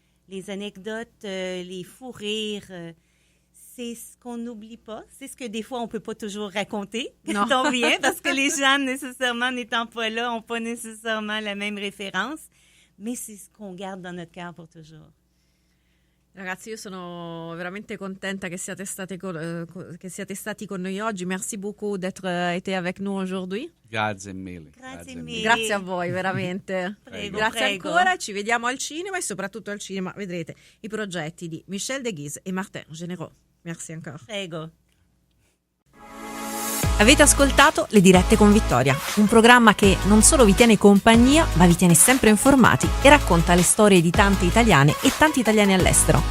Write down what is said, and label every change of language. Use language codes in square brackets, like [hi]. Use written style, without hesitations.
[fr] Les anecdotes, les fous rires, c'est ce qu'on n'oublie pas. C'est ce que des fois, on ne peut pas toujours raconter quand on vient, parce que les gens, nécessairement, n'étant pas là, n'ont pas nécessairement la même référence. Mais c'est ce qu'on garde dans notre cœur pour toujours. [it] Ragazzi, io sono veramente contenta che siate stati con noi oggi. [fr] Merci beaucoup d'être été avec nous aujourd'hui. [it] Grazie mille. Grazie mille. Grazie a voi, veramente. Prego, Grazie prego. ancora, ci vediamo al cinema e soprattutto al cinema vedrete i progetti di Michel Deguise e Martin Généraux. [fr] Merci ancora. [it] Prego. Avete ascoltato Le dirette con Vittoria, un programma che non solo vi tiene compagnia, ma vi tiene sempre informati e racconta le storie di tante italiane e tanti italiani all'estero.